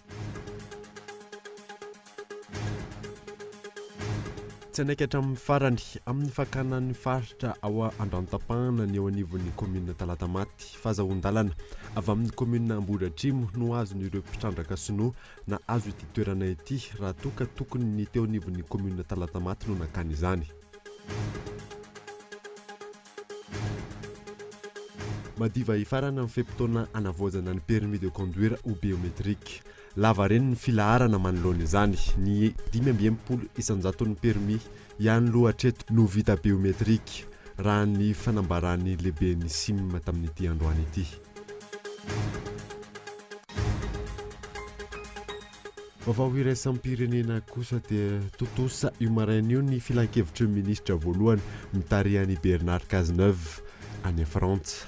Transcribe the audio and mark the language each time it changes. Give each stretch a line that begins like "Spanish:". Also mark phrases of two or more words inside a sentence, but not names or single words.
Malagasy: Tsy anaiky hatramin'ny farany amin'ny fakanan'ny faritra ao Andranotapahana ny eo anivon'ny commune Talatamaty, Fazahoan-dalana avy amin'ny commune Ambohidratrimo no azon'ireo mpitrandraka sinoa na azo ity toerana ity raha toka tokony ny teo anivon'ny commune Talatamaty no nakany izany. Madiva hifarana amin'ny fepotona anavoazana ny
French: permis de conduire ou biométrique.
Malagasy: Lava reny ny filaharana manoloana izany, ny 570 isanjaton'ny permis ihany loha hatreto no vita biométrique raha ny fanambarany lehiben'ny SIM tamin'ity androany ity. Vaovao iraisam-pirenena kosa dia totosa io maraina io ny filan-kevitry ny ministra voalohany mitarihany Bernard Cazeneuve any Frantsa.